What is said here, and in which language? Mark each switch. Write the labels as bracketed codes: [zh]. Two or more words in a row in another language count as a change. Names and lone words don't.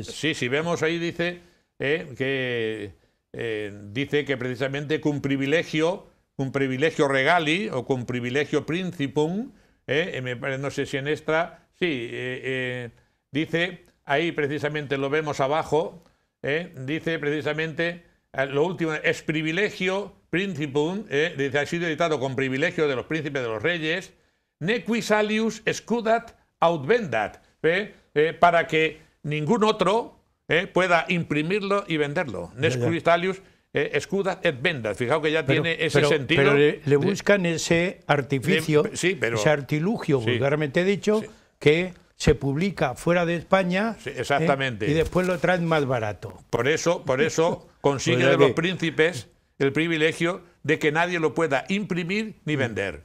[es] Si vemos ahí dice que precisamente [la] cum privilegio regali [es] o [la] cum privilegio principum, [es] no sé si en esta, dice, ahí precisamente lo vemos abajo, dice precisamente... Lo último es [la] privilegio principum, [es] ha sido editado con privilegio de los príncipes de los reyes, [la] nequi salius scudat aut vendat, [es] para que ningún otro pueda imprimirlo y venderlo. [la] Nequi salius scudat et vendat. [es] Fijaos que ya tiene ese sentido. Pero le buscan ese artificio, ese artilugio, vulgarmente dicho, que se publica fuera de España, exactamente, y después lo traen más barato. Por eso consigue de los príncipes el privilegio de que nadie lo pueda imprimir ni vender.